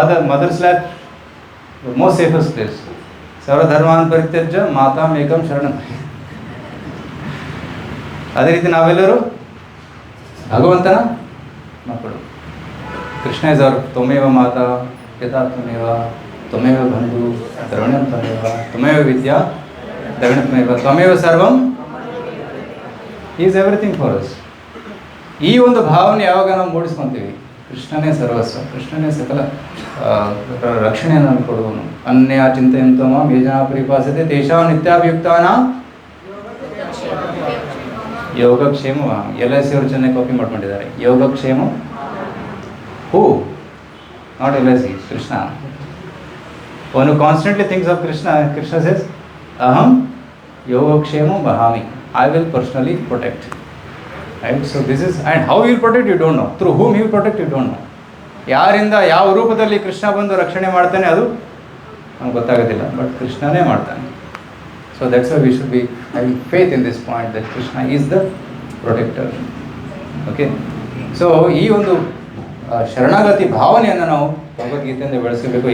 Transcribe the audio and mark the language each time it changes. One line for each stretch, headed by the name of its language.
English: Mother's lap, the most safest place.
Sanskrit: ಸರ್ವಧರ್ಮಾನ್ ಪರಿತ್ಯಜ್ಯ ಮಾತಾಂ ಏಕಂ ಶರಣಂ.
Kannada: ಅದೇ ರೀತಿ ನಾವೆಲ್ಲರೂ ಭಗವಂತನ ಮಕ್ಕಳು.
English: Krishna is our
Sanskrit: ತ್ವಮೇವ ಮಾತಾ ಪಿತಾ ತ್ವಮೇವ, ತ್ವಮೇವ ಬಂಧು ದ್ರವಿಣಂ ತ್ವಮೇವ, ತ್ವಮೇವ ವಿದ್ಯಾ ದ್ರವಿಣಂ ತ್ವಮೇವ, ತ್ವಮೇವ ಸರ್ವಂ,
English: Is everything for us.
Kannada: ಈ ಒಂದು ಭಾವನೆ ಯಾವಾಗ ನಾವು ಮೂಡಿಸ್ಕೊತೀವಿ, ಕೃಷ್ಣನೇ ಸರ್ವಸ್ವ, ಕೃಷ್ಣನೇ ಸಕಲ ರಕ್ಷಣೆಯನ್ನು ನಾವು ಕೊಡುವನು.
Sanskrit: ಅನ್ಯ ಚಿಂತೆಯಂತೋ ಮಾಂ ಯೇ ಜನಾ ಪರಿಪಾಸತೆ ತೇಷಾಂ ನಿತ್ಯಾಭಿಯುಕ್ತಾನಾಂ ಯೋಗಕ್ಷೇಮ.
Kannada: LIC ಅವರು ಚೆನ್ನಾಗಿ ಕಾಪಿ ಮಾಡ್ಕೊಂಡಿದ್ದಾರೆ. ಯೋಗಕ್ಷೇಮ ಹೂ, ನಾಟ್ LIC, ಕೃಷ್ಣ. ಅವನು
English: Constantly thinks of Krishna. Krishna says
Sanskrit: ಅಹಂ ಯೋಗಕ್ಷೇಮ ವಹಾಮಿ,
English: I will personally protect. Right? So this is, and how he will protect you don't know. Through whom he will protect you don't know.
Kannada: ಯಾರಿಂದ ಯಾವ ರೂಪದಲ್ಲಿ ಕೃಷ್ಣ ಬಂದು ರಕ್ಷಣೆ ಮಾಡ್ತಾನೆ ಅದು ನಮ್ಗೆ ಗೊತ್ತಾಗೋದಿಲ್ಲ, ಬಟ್ ಕೃಷ್ಣನೇ ಮಾಡ್ತಾನೆ.
English: So that's why we should be having faith in this point that Krishna is the protector.
Kannada: Okay, so ಈ ಒಂದು ಶರಣಾಗತಿ ಭಾವನೆಯನ್ನು ನಾವು ಭಗವದ್ಗೀತೆಯಿಂದ ಬೆಳೆಸಬೇಕು.